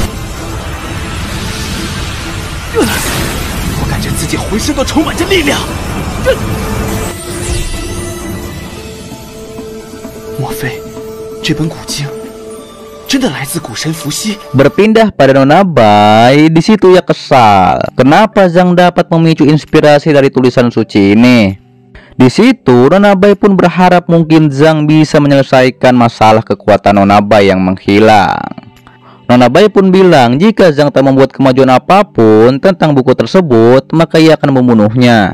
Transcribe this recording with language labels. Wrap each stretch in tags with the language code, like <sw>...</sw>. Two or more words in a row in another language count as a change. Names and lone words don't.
<zh>我感觉自己浑身都充满着力量。莫非这本古经真的来自古神伏羲？</zh> <id>Berpindah pada Nona Bai, di situ ia kesal. Kenapa Zhang dapat memicu inspirasi dari tulisan suci ini? Di situ Nona Bai pun berharap mungkin Zhang bisa menyelesaikan masalah kekuatan Nona Bai yang menghilang. Nona Bai pun bilang jika Zhang tak membuat kemajuan apapun tentang buku tersebut, maka ia akan membunuhnya.</id>